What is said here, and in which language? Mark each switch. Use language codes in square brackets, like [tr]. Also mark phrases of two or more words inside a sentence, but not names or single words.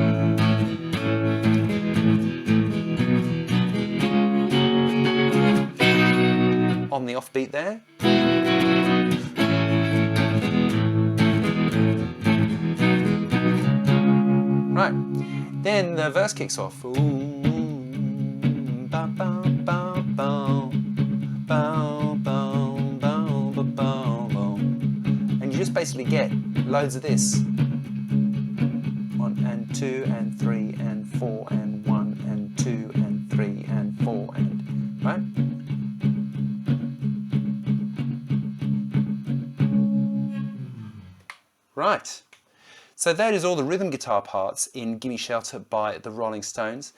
[en] On the offbeat there. Right, then the verse kicks off. Ooh, ba, ba, ba, ba, ba, ba, ba, ba, ba. And you just basically get loads of this. 1 and 2 and 3 and 4 and 1 and 2 and 3 and 4 and, right? Right, so that is all the rhythm guitar parts in Gimme Shelter by the Rolling Stones.